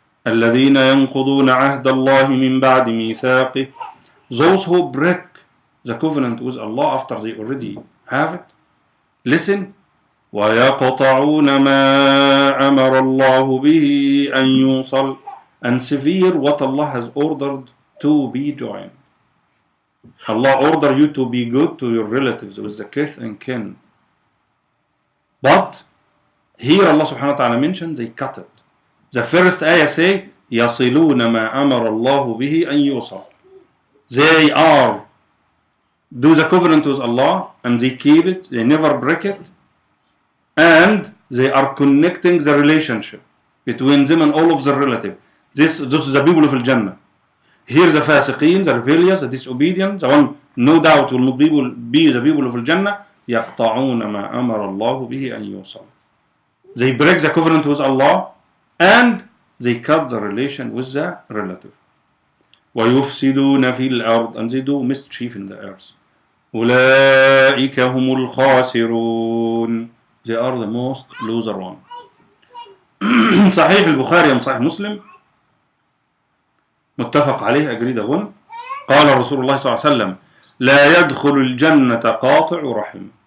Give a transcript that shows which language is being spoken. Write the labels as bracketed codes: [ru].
[ar] الذين ينقضون عهد الله من بعد ميثاقه. [en] Those who break the covenant with Allah after they already have it. Listen. [ar] ويقطعون ما أمر الله به أن يوصل. [en] And severe what Allah has ordered to be joined. Allah ordered you to be good to your relatives with the kith and kin. But here Allah subhanahu wa ta'ala mentioned they cut it. The first ayah say [ar] يصلون ما أمر الله به أن يوصل. [en] They are do the covenant with Allah and they keep it, they never break it, and they are connecting the relationship between them and all of their relatives. This is the people of Al-Jannah. Here the fasiqeen, the rebellious, the disobedient, the one no doubt will not be the people of Al-Jannah. [ar] يقطعون ما أمر الله به أن يوصل. [en] They break the covenant with Allah and they cut the relation with the relative. [ar] ويفسدون في الأرض, [en] and they do mischief in the earth. [ar] أولئك هم الخاسرون. [en] They are the most loser one. [ar] صحيح البخاري and صحيح مسلم متفق عليه [en] agreed upon. [ar] قال رسول الله صلى الله عليه وسلم لا يدخل الجنة قاطع رحم.